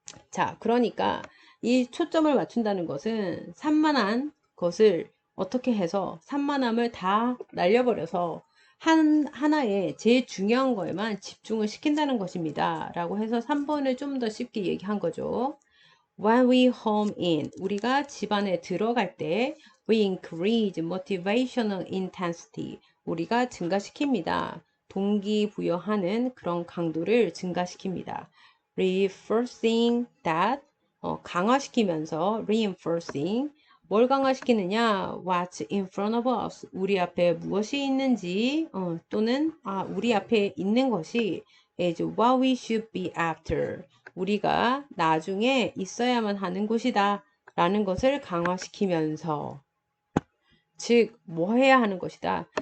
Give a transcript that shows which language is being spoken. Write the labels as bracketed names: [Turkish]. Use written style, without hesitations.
[Korean] 자, 그러니까 이 초점을 맞춘다는 것은 산만한 것을 어떻게 해서 산만함을 다 날려버려서 하나의 제일 중요한 거에만 집중을 시킨다는 것입니다. 라고 해서 3번을 좀 더 쉽게 얘기한 거죠. [English] When we home in, [Korean] 우리가 집안에 들어갈 때 [English] we increase motivational intensity, [Korean] 우리가 증가시킵니다. 동기부여하는 그런 강도를 증가시킵니다. [English] Reinforcing that, [Korean] 강화시키면서 reinforcing, 뭘 강화시키느냐? [English] What's in front of us, [Korean] 우리 앞에 무엇이 있는지, 또는 우리 앞에 있는 것이 [English] is what we should be after, [Korean] 우리가 나중에 있어야만 하는 곳이다 라는 것을 강화시키면서, 즉 뭐 해야 하는 것이다.